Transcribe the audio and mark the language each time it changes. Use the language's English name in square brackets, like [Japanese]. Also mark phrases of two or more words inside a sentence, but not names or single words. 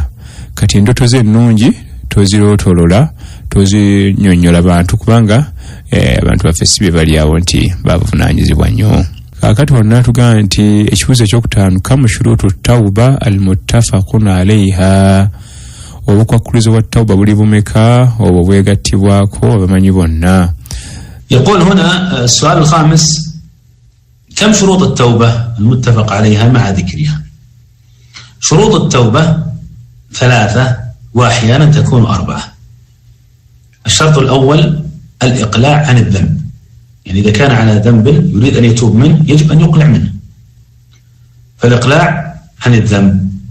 [Ganda] Kati endooto z'ennungi tozirootolola, tozinyonnyola bantu, kubanga abantu baffe si be bali awo nti bavunaanyizibwa nnyo. Kaakati wonna tugamba nti ekibuuzo ekyokutaano, [Arabic] كم شروط التوبة المتفق عليها, [Ganda] obukwakkulizo bwa tawba buli bumeka obwo bwegattibwako abamanyi bonna. [Arabic] يقول هنا السؤال الخامس: كم شروط التوبة المتفق عليها مع ذكرها؟ شروط التوبة 3 وأحيانا تكون 4. الشرط الأول الإقلاع عن الذنب، يعني إذا كان على ذنب يريد أن يتوب منه يجب أن يقلع منه، فالإقلاع عن الذنب.